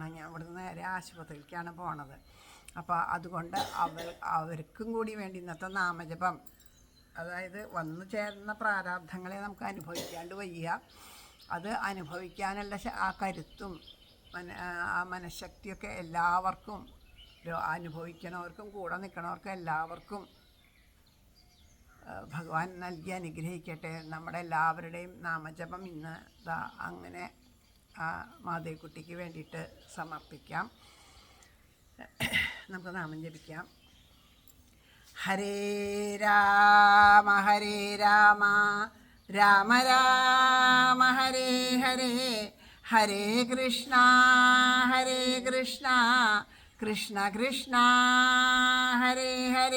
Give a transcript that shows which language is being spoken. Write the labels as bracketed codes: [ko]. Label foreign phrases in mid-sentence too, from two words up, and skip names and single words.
[ml] ഞാൻ ഇവിടുന്ന് നേരെ ആശുപത്രിയിലേക്കാണ് പോണത്. അപ്പോൾ അതുകൊണ്ട് അവർക്കും കൂടി വേണ്ടി ഇന്നത്തെ നാമജപം, അതായത് വന്നു ചേർന്ന പ്രാരാബ്ധങ്ങളെ നമുക്ക് അനുഭവിക്കാണ്ട് വയ്യ, അത് അനുഭവിക്കാനുള്ള ആ കരുത്തും ആ മനഃശക്തിയൊക്കെ എല്ലാവർക്കും അനുഭവിക്കണവർക്കും കൂടെ നിൽക്കണവർക്കും എല്ലാവർക്കും ഭഗവാൻ നൽകി അനുഗ്രഹിക്കട്ടെ. നമ്മുടെ എല്ലാവരുടെയും നാമജപം ഇന്ന് അങ്ങനെ മാധവിക്കുട്ടിക്ക് വേണ്ടിയിട്ട് സമർപ്പിക്കാം. നമുക്ക് നാമം ജപിക്കാം. [sa] ഹരേ രാമ രാമ രാമ ഹരേ ഹരേ, ഹരേ കൃഷ്ണ കൃഷ്ണ കൃഷ്ണ ഹരേ ഹരേ.